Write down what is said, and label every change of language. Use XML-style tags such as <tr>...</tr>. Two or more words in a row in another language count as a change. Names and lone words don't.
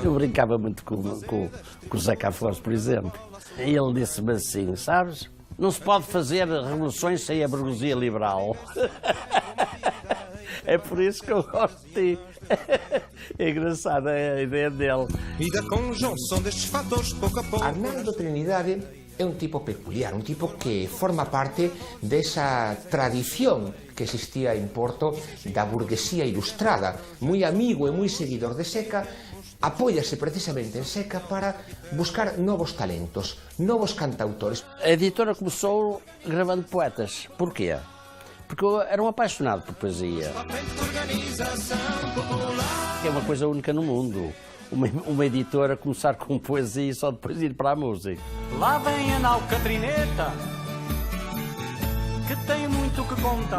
<pt>Eu brincava muito com o Zeca Afonso, por exemplo. E ele disse-me assim, sabes, não se pode fazer revoluções sem a burguesia liberal. É por isso que eu gosto de ti. É engraçada a ideia dele. E da conjunção destes fatores, pouco a pouco...</pt> <gl>Arnaldo Trinidade é un tipo peculiar, un tipo que forma parte desa tradición que existía en Porto da burguesía ilustrada, moi amigo e moi seguidor de Seca, apóiase precisamente en Seca para buscar novos talentos, novos cantautores.</gl> <pt>A editora começou gravando poetas. Porquê? Porque eu era um apaixonado por poesia. É uma coisa única no mundo. uma editora começar com poesia e só depois ir para a música. Lá vem a Alcatrineta, que tem muito que contar.</pt>